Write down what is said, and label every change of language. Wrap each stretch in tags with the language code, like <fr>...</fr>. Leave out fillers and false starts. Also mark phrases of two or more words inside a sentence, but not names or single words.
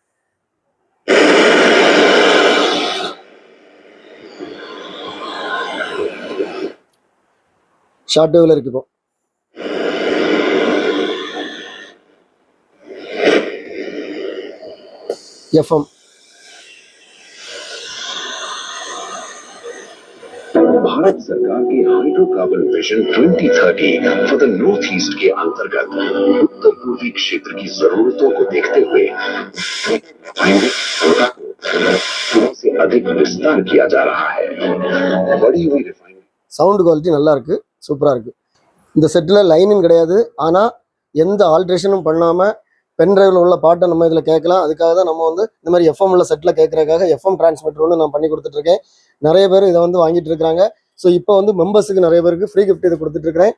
<ta>ஷார்ட் வேவில் இருக்கு. இப்போ FM.</ta> <hi>भारत सरकार की हाइड्रोकार्बन विजन 2030 फॉर द नॉर्थ ईस्ट के अंतर्गत उत्तर पूर्वी क्षेत्र की जरूरतों को देखते हुए से अधिक विस्तार किया जा रहा है. बड़ी हुई रिफाइनरी.</hi> <en>sound quality</en> <ta>நல்லா இருக்கு, சூப்பராக இருக்கு. இந்த செட்டில் லைனும் கிடையாது. ஆனால் எந்த ஆல்ட்ரேஷனும் பண்ணாமல் பென்ட்ரைவில் உள்ள பாட்டை நம்ம இதில் கேட்கலாம். அதுக்காக தான் நம்ம வந்து இந்த மாதிரி எஃப்எம் உள்ள செட்டில் கேட்கறதுக்காக</ta> <en>FM transmitter</en> <ta>ஒன்று நான் பண்ணி கொடுத்துட்ருக்கேன். நிறைய பேர் இதை வந்து வாங்கிட்டு இருக்கிறாங்க. ஸோ இப்போ வந்து மெம்பர்ஸுக்கு நிறைய பேருக்கு</ta> <en>free gift</en> <ta>இதை கொடுத்துட்ருக்கிறேன்.</ta>